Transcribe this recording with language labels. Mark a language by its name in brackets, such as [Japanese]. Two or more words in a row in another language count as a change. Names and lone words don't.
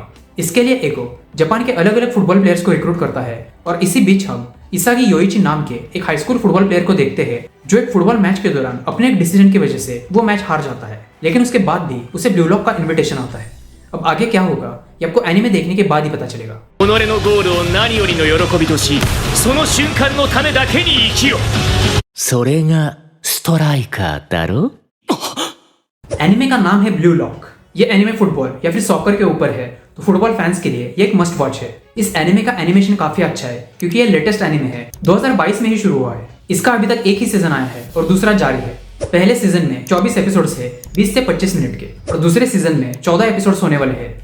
[Hindi] इसके लिए एगो जापान के अलग अलग [English] football players [Hindi] को रिक्रूट करता है और इसी बीच हम इसागी योइची नाम के एक [English] high school football player [Hindi] को देखते हैं जो एक [English] football match [Hindi] के दौरान अपने एक डिसीजन की वजह से वो मैच हार जाता है, लेकिन उसके बाद भी उसे ब्लू लॉक का इन्विटेशन आता है। अब आगे क्या होगा ये आपको एनिमे देखने के बाद ही पता चलेगा। [Japanese] 己のゴールを何よりの喜びとし、その瞬間のためだけに生きよ。それがストライカーだろ? [Hindi] एनिमे का नाम है ब्लू लॉक। ये एनिमे फुटबॉल या फिर सॉकर के ऊपर है, तो फुटबॉल फैंस के लिए ये एक [English] must watch [Hindi] है। इस एनिमे का एनिमेशन काफी अच्छा है क्योंकि ये [English] latest anime [Hindi] है, 2022 में ही शुरू हुआ है। इसका अभी तक एक ही सीजन आया है और दूसरा जारी है। पहले सीजन में 24 एपिसोड्स है 20 से 25 मिनट के और दूसरे सीजन में 14 एपिसोड्स होने वाले हैं।